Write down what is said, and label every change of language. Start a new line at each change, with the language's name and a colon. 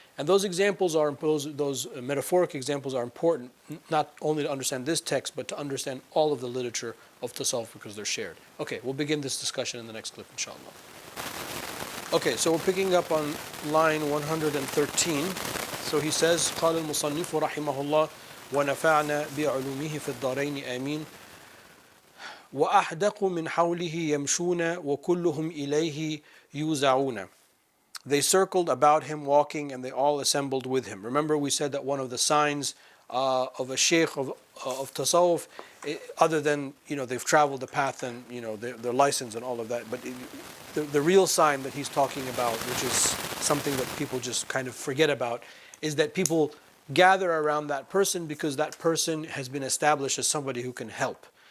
English: And those examples are those metaphoric examples are important, not only to understand this text, but to understand all of the literature of Tasawwuf, because they're shared. Okay, we'll begin this discussion in the next clip, inshallah. Okay, so we're picking up on line 113. So he says,
Arabic: قال المصنف رحمه الله ونفعنا بعلومه في الدارين آمين وأحدق من حوله يمشون وكلهم إليه يوزعون.
English: They circled about him walking, and they all assembled with him. Remember, we said that one of the signs of a Shaykh of Tasawwuf, other than they've traveled the path and their license and all of that, but the real sign that he's talking about, which is something that people just kind of forget about, is that people gather around that person because that person has been established as somebody who can help.